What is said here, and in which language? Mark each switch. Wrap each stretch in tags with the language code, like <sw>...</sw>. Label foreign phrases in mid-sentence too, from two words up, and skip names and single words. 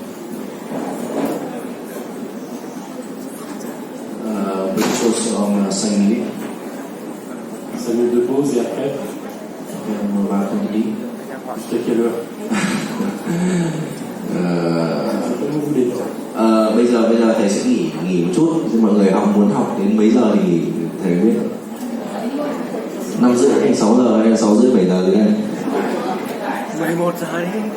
<fr>Petite pause en 5 minutes. 5 minutes de pause et après? On va continuer. Jusqu'à quelle heure? Comme vous voulez.</fr> <vi>Bây giờ thầy sẽ nghỉ một chút. Mọi người muốn học đến mấy giờ thì thầy biết. 5:30 hay 6 giờ hay là 6:30 7 giờ gì đây? 11 giờ đi.</vi>